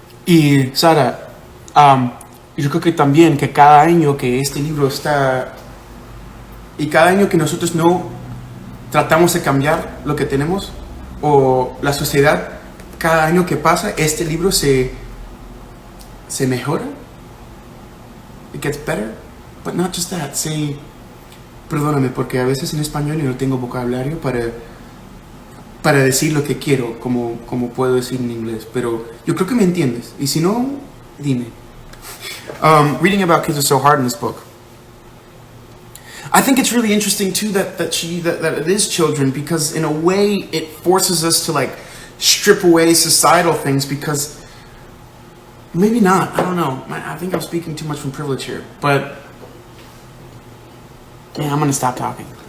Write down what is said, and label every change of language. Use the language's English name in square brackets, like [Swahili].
[Spanish] y Sara, yo creo que también que cada año que este libro está y cada año que nosotros no tratamos de cambiar lo que tenemos o la sociedad, cada año que pasa este libro se mejora. [English] It gets better, but not just that. [Spanish] Perdóname porque a veces en español yo no tengo vocabulario para decir lo que quiero como puedo decir en inglés, pero yo creo que me entiendes y si no, dime. [English] Reading about kids is so hard in this book. I think it's really interesting too that it is children, because in a way it forces us to like strip away societal things, because maybe not, I don't know. I think I'm speaking too much from privilege here, but yeah, I'm gonna stop talking.